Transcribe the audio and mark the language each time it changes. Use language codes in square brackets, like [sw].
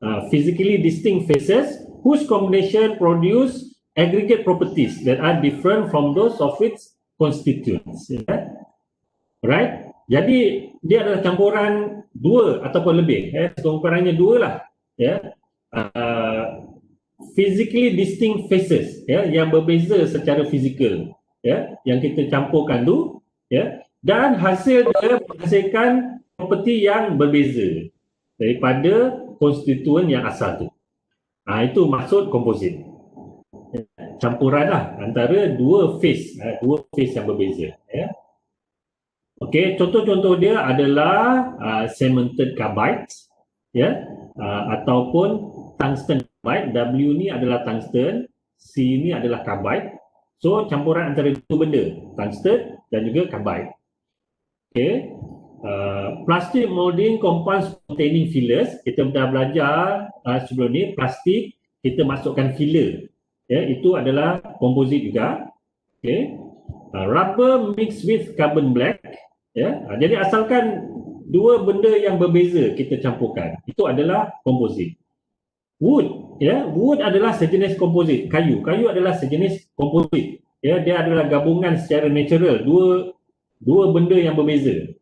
[en] Physically distinct phases whose combination produce aggregate properties that are different from those of its constituents. Right? [ms] Jadi dia adalah campuran dua ataupun lebih. Campurannya dua lah. [en] Physically distinct phases, [ms] yang berbeza secara fizikal, yang kita campurkan tu, dan hasil dia menghasilkan properti yang berbeza daripada konstituen yang asal tu. Itu maksud komposit. Campuran lah antara dua phase yang berbeza. Okey, contoh-contoh dia adalah cemented carbide, ataupun tungsten carbide. W ni adalah tungsten, C ni adalah carbide. So campuran antara dua benda, tungsten dan juga carbide. Okey. [en] Plastic molding compounds containing fillers. [ms] Kita dah belajar sebelum ni, plastik kita masukkan filler. Itu adalah komposit juga. Okay. [en] Rubber mixed with carbon black. [ms] Jadi asalkan dua benda yang berbeza kita campurkan, itu adalah komposit. Wood, wood adalah sejenis komposit. Kayu adalah sejenis komposit. Dia adalah gabungan secara natural dua benda yang berbeza.